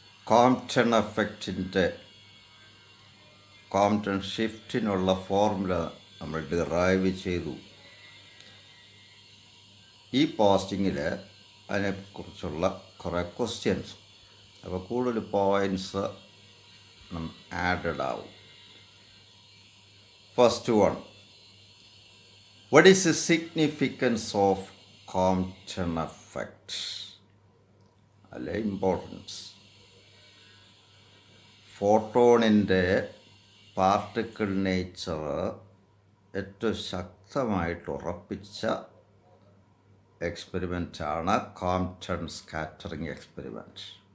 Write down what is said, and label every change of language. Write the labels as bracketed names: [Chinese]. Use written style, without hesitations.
[Malayalam] Compton effectൻ്റെ Compton ഷിഫ്റ്റിനുള്ള formula നമ്മൾ derive ചെയ്തു. ഈ പോസ്റ്റിങ്ങിൽ അതിനെക്കുറിച്ചുള്ള കുറേ ക്വസ്റ്റ്യൻസ്, അപ്പോൾ കൂടുതൽ പോയിൻറ്റ്സ് ആഡഡ് ആവും. [English] First one, what is the significance of Compton effect? [Malayalam] അല്ലെ ഇമ്പോർട്ടൻസ്. ഫോട്ടോണിൻ്റെ പാർട്ടിക്കിൾ നേച്ചർ ഏറ്റവും ശക്തമായിട്ട് ഉറപ്പിച്ച എക്സ്പെരിമെൻ്റാണ് കോംപ്റ്റൺ സ്കാറ്ററിങ് എക്സ്പെരിമെൻറ്റ്.